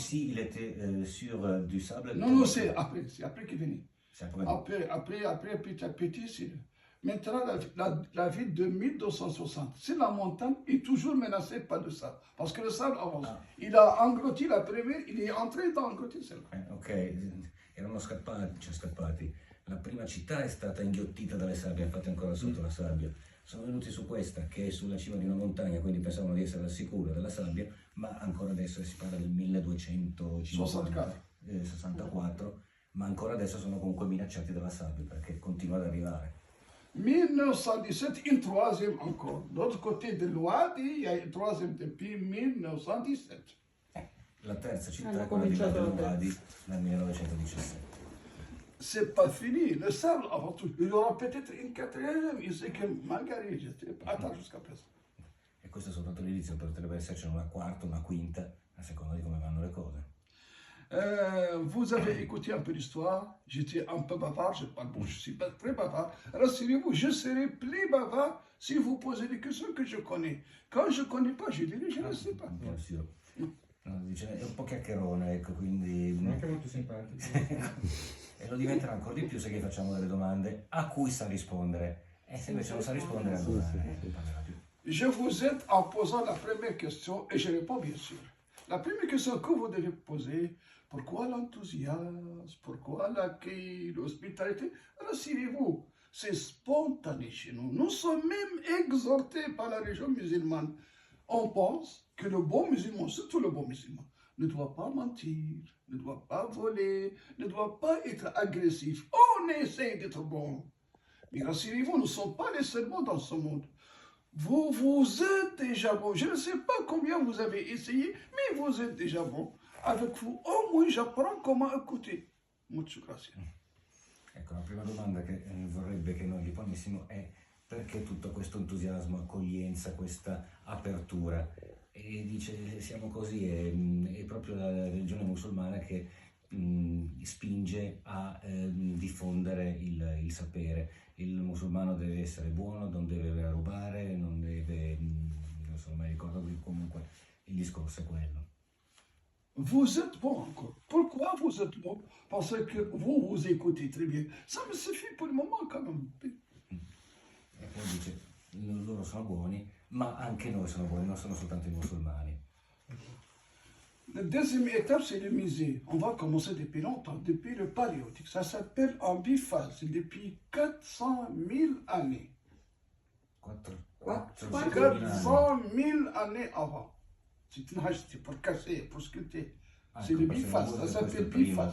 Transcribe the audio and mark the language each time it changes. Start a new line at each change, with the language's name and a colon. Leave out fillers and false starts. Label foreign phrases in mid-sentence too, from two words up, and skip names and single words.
French: qu'ici il était sur du sable. Non, c'est après qu'il est venu. C'est après. Après, petit à petit, c'est... Maintenant, la ville de 1260, c'est la montagne est toujours menacée par le sable. Parce que le sable avance. Ah. Il a englouti la première, il est entré dans englouti celle-là.
Italian: Ok, erano scappati. La prima città è stata inghiottita dalle sabbie, infatti ancora sotto la sabbia. Sono venuti su questa, che è sulla cima di una montagna, quindi pensavano di essere al sicuro della sabbia, ma ancora adesso si parla del 1264, ma ancora adesso sono comunque minacciati dalla sabbia, perché continua ad arrivare.
French: 1917, une troisième encore. De l'autre côté de l'Ouadi, il y a une troisième depuis 1917.
Italian: La terza città è quella di Wadi nel 1917.
French: C'est pas fini. Le sable, avant tout, il y aura peut-être une quatrième. Il sait que Marguerite, attends jusqu'à présent.
Italian: E questo è soltanto l'inizio, potrebbe esserci una quarta, una quinta, a seconda di come vanno le cose.
French: Vous avez écouté un peu l'histoire, j'étais un peu bavard, je ne suis pas très bavard. Rassurez-vous, je serai plus bavard si vous posez des questions que je connais. Quand je ne connais pas, je dirai, je ne sais pas.
Italian: No, dice, è un po' chiacchierone, ecco, quindi... Anche molto simpatico. E lo diventerà ancora di più se gli facciamo delle domande a cui sa rispondere. E se invece non sa rispondere, allora non parlerà più.
French: Je vous aide en posant la première question et je réponds bien sûr. La première question que vous devez poser, pourquoi l'enthousiasme, pourquoi l'accueil, l'hospitalité? Rassurez-vous, c'est spontané chez nous. Nous sommes même exhortés par la religion musulmane. On pense que le bon musulman, surtout le bon musulman, ne doit pas mentir, ne doit pas voler, ne doit pas être agressif. On essaie d'être bon. Mais rassurez-vous, nous ne sommes pas les seuls bons dans ce monde. Vous êtes déjà bon. Je ne sais pas combien vous avez essayé, mais vous êtes déjà bon. Avec vous, au moins, j'apprends comment écouter.
Spanish: Muchas gracias.
Italian: Ecco, la prima domanda che vorrebbe che noi gli ponessimo è perché tutto questo entusiasmo, accoglienza, questa apertura? E dice, siamo così, è proprio la religione musulmana che spinge a diffondere il sapere. Il musulmano deve essere buono, non deve rubare, non deve, non so mai ricordo, comunque il discorso è quello.
French: Vous êtes bon encore. Pourquoi vous êtes bon? Parce que vous écoutez très bien. Ça me suffit pour le moment quand même.
Italian: E poi dice, loro sono buoni, ma anche noi siamo buoni, non sono soltanto i musulmani.
French: La deuxième étape, c'est le musée. On va commencer depuis longtemps, depuis le paléolithique. Ça s'appelle en bifal. C'est depuis 400 000 années. 400 000 années avant. C'est une hache, c'est pour casser, pour sculpter. C'est le bifal, ça s'appelle bifal.